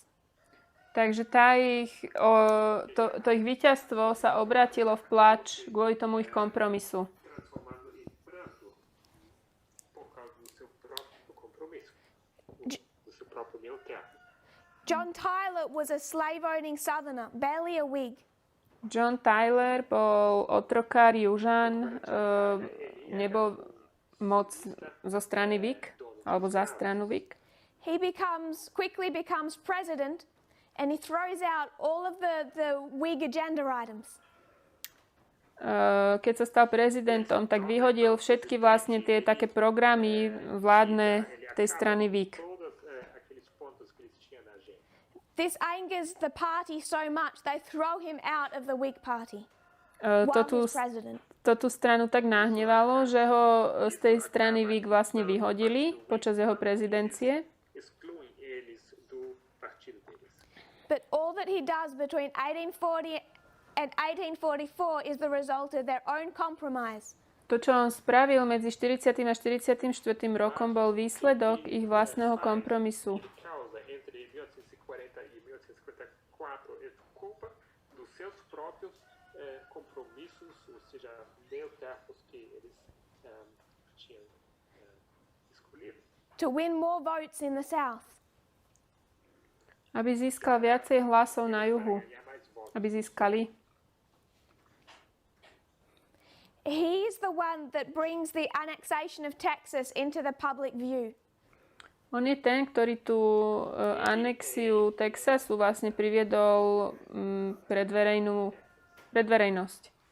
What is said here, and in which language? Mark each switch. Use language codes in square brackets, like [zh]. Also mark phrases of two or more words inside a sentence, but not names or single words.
[sk] Takže to ich víťazstvo sa obrátilo v plač kvôli tomu ich kompromisu. [pt] Transformado em pranto por causa do seu próprio compromisso, do seu próprio meu-teatro. [en] John Tyler was a slave-owning southerner, barely a Whig. [sk] John Tyler bol otrokár južan, nebol moc zo strany Whig, alebo za stranu Whig. [en] He quickly becomes president, and he throws out all of the Whig agenda items. [sk] Keď sa stal prezidentom, tak vyhodil všetky vlastne tie také programy vládne tej strany Whig. [pt] Todos aqueles pontos que eles tinham na agenda. [en] This angers the party so much they throw him out of the Whig party [sk] To [en] while [sk] tú, [en] he's president. [sk] to tú stranu tak nahnevalo, že ho z tej strany Whig vlastne vyhodili počas jeho prezidencie. [pt] Excluem eles do partido deles. [en] But all that he does between 1840 and 1844 is the result of their own compromise. [sk] To, čo on spravil medzi 40. a 44. rokom, bol výsledok ich vlastného kompromisu. [pt] Causa entre 1840 e 1854 é culpa dos seus próprios compromissos, ou seja, meio-termos que eles tinham escolhido. [en] To win more votes in the South. [sk] Aby získal viacej hlasov na juhu. [pt] Ganhar mais votos. [sk] Aby získali. [en] He is the one that brings the annexation of Texas into the public view. [sk] On je ten, ktorý tú anexiu Texasu vlastne priviedol pred verejnosť.